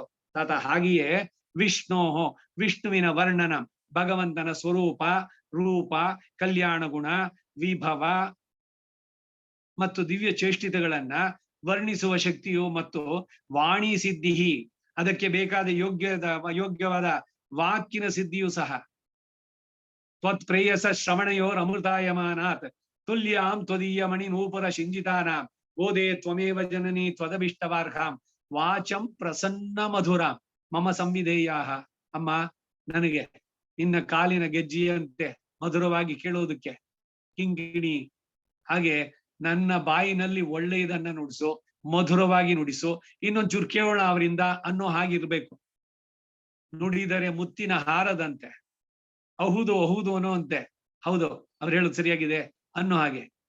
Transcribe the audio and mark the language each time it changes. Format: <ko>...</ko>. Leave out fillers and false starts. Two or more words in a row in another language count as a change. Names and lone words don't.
<kn>ತಾತ ಹಾಗೆಯೇ ವಿಷ್ಣೋಹೋ, ವಿಷ್ಣುವಿನ ವರ್ಣನ, ಭಗವಂತನ ಸ್ವರೂಪ, ರೂಪ, ಕಲ್ಯಾಣ ಗುಣ, ವಿಭವ ಮತ್ತು ದಿವ್ಯ ಚೇಷ್ಟಿತಗಳನ್ನ ವರ್ಣಿಸುವ ಶಕ್ತಿಯು ಮತ್ತು ವಾಣಿ ಸಿದ್ಧಿ, ಅದಕ್ಕೆ ಬೇಕಾದ ಯೋಗ್ಯವಾದ ವಾಕಿನ ಸಿದ್ಧಿಯೂ ಸಹ.</kn> <sa>ತ್ವತ್ಪ್ರೇಯಸ ಶ್ರವಣಯೋರ್ ಅಮೃತಾಯಮಾನಾತ್ ತುಲ್ಯಾಂ ತ್ವದೀಯ ಮಣಿ ನೂಪುರ ಶಿಂಜಿತಾನಾಂ ಗೋದೆ ತ್ವಮೇವ ಜನನಿ ತ್ವದಭಿಷ್ಟವಾರ್ಹಾಂ ವಾಚಂ ಪ್ರಸನ್ನ ಮಧುರಾಂ ಮಮ ಸಂವಿಧೇಯಾಹ.</sa> <kn>ಅಮ್ಮ, ನನಗೆ ನಿನ್ನ ಕಾಲಿನ ಗೆಜ್ಜೆಯಂತೆ ಮಧುರವಾಗಿ ಕೇಳುವುದಕ್ಕೆ ಕಿಂಗಿಣಿ, ಹಾಗೆ ನನ್ನ ಬಾಯಿನಲ್ಲಿ ಒಳ್ಳೆಯದನ್ನ ನುಡಿಸು, ಮಧುರವಾಗಿ ನುಡಿಸು, ಇನ್ನೊಂಚೂರು ಕೇಳೋಣ ಅವರಿಂದ ಅನ್ನೋ ಹಾಗಿರ್ಬೇಕು. ನುಡಿದರೆ ಮುತ್ತಿನ ಹಾರದಂತೆ, ಹೌದು ಹೌದು ಅನ್ನೋ ಅಂತೆ, ಹೌದು ಅವ್ರು ಹೇಳೋದು ಸರಿಯಾಗಿದೆ ಅನ್ನೋ ಹಾಗೆ.</kn>